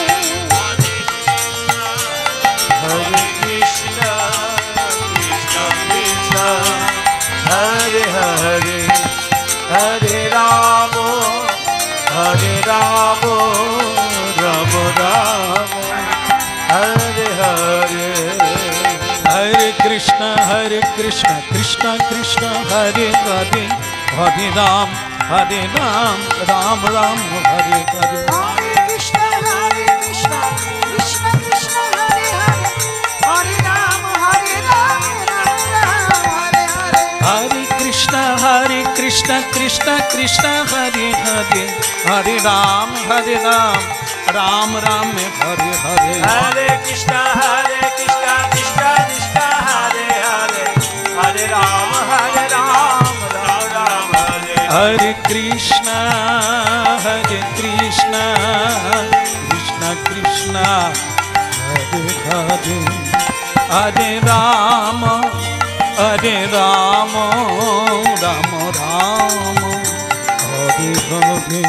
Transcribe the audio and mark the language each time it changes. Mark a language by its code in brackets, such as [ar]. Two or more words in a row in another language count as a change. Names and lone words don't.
[sa] हरे कृष्ण कृष्ण हरे हरे, हरे राम राम राम কৃষ্ণ কৃষ্ণ কৃষ্ণ হরে হরে হরে রাম রাম রাম হরে হরে हरे कृष्ण, कृष्ण कृष्ण, हरे हरे, हरे राम, राम हरे हरे. हरे कृष्ण कृष्ण कृष्ण हरे हरे हरे राम राम राम हरे हरे हरे कृष्ण, कृष्ण कृष्ण, हरे हरे, हरे राम, राम राम हरे हरे. हरे कृष्ण कृष्ण कृष्ण हरे हरे हरे राम राम राम हरे हरे